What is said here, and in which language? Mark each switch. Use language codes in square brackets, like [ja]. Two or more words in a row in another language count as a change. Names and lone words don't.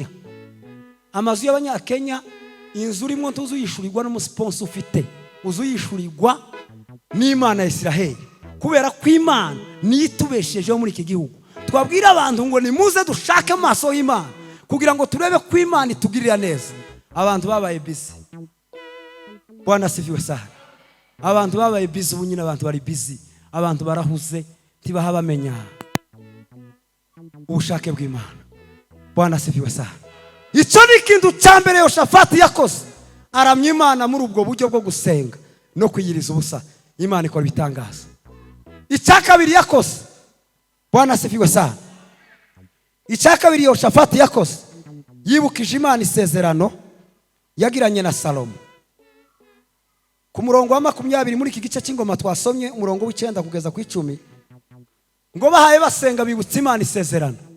[rn] Amazu y'Abanyakenya inzu urimo ntuzuyishurirwa n'umusponso ufite, uzuyishurirwa n'Imana ya Isiraheli, kubera ko Imana niyo itubeshejeho muri iki gihugu. Twabwira abantu ngo nimuze dushake amaso y'Imana kugira ngo turebe ko Imana itugirira neza. Abantu babaye busy. [sw] Bwana asifiwe sana. [rn] Abantu babaye busy, ubu nyine abantu bari busy, abantu barahuze tibaha bamenya ubushake bw'Imana. [sw] Bwana asifiwe sana. [rn] Icyo ni ikintu cya mbere Yehoshafati yakoze, aramya Imana muri ubwo buryo bwo gusenga no kwiyiriza ubusa. Imana ikora ibitangaza. Icya kabiri yakoze, [sw] Bwana asifiwe sana. [rn] Icya kabiri Yehoshafati yakoze, yibukije Imana isezerano yagiranye na Salomo. Ku murongo wa 20 muri iki gice cy'ingoma twasomye, umurongo w'9 kugeza ku 10, ngo bahaye basenga bibutsa Imana isezerano.